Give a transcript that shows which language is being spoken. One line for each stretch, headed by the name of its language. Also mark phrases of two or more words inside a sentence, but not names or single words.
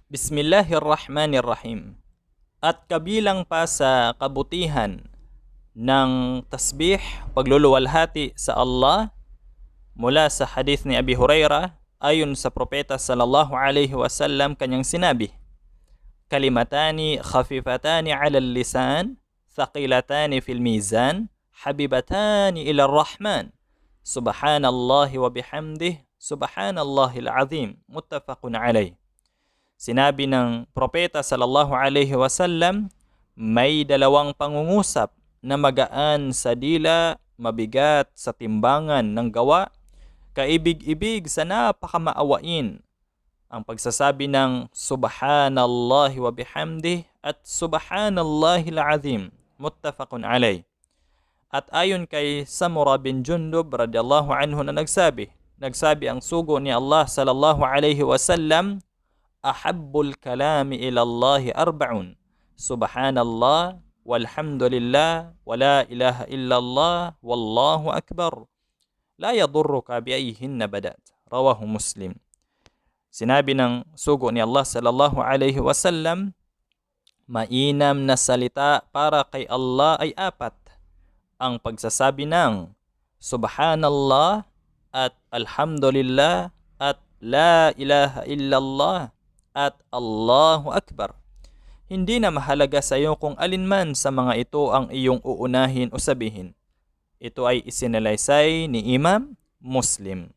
Arabic: بسم الله الرحمن الرحيم.
Filipino: At kabilang pa sa kabutihan ng tasbih, pagluluwalhati sa Allah, mula sa hadith ni Abi Hurairah, ayon sa propeta
Arabic: صلى الله عليه وسلم,
Filipino: kanyang sinabi,
Arabic: كلمتان خفيفتان على اللسان ثقيلتان في الميزان حبيبتان إلى الرحمن سبحان الله وبحمده سبحان الله العظيم متفق عليه.
Filipino: Sinabi ng propeta
Arabic: صلى الله عليه وسلم,
Filipino: may dalawang pangungusap na magaan sa dila, mabigat sa timbangan ng gawa, kaibig-ibig sa napakamaawain. Ang pagsasabi ng
Arabic: سبحان الله وبحمده
Filipino: at
Arabic: سبحان الله العظيم متفق عليه.
Filipino: At ayon kay Samura bin Jundub
Arabic: رضي الله عنه
Filipino: na nagsabi ang sugo ni Allah
Arabic: صلى الله عليه وسلم أحب الكلام إلى الله أربع سبحان الله والحمد لله ولا إله إلا الله والله أكبر لا يضرك بأيهن بدأت. رواه مسلم.
Filipino: Sinabi ng sugo ni Allah
Arabic: صلى الله عليه وسلم,
Filipino: mainam na salita para kay Allah ay apat: ang pagsasabi ng subhanallah at alhamdulillah at
Arabic: لا إله إلا الله
Filipino: at
Arabic: الله أكبر.
Filipino: Hindi na mahalaga sa iyo kung alinman sa mga ito ang iyong uunahin o sabihin. Ito ay isinalaysay ni Imam Muslim.